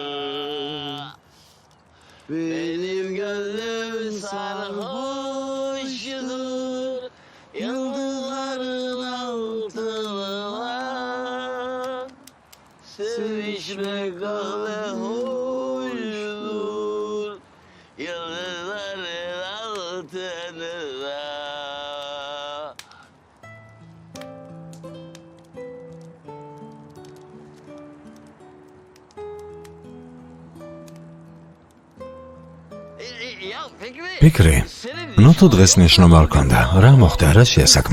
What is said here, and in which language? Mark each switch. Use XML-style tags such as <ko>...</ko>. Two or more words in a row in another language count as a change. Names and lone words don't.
<tr>Benim gözüm sarhoştur, yıldızların altında. Sevişmek ne hoştur, yıldızların altında.</tr> <ka>ფიქრი? ნუ თუ დღეს ნიშნობა არ ქონდა, რა მოხდა, რა შეასაქმე?</ka>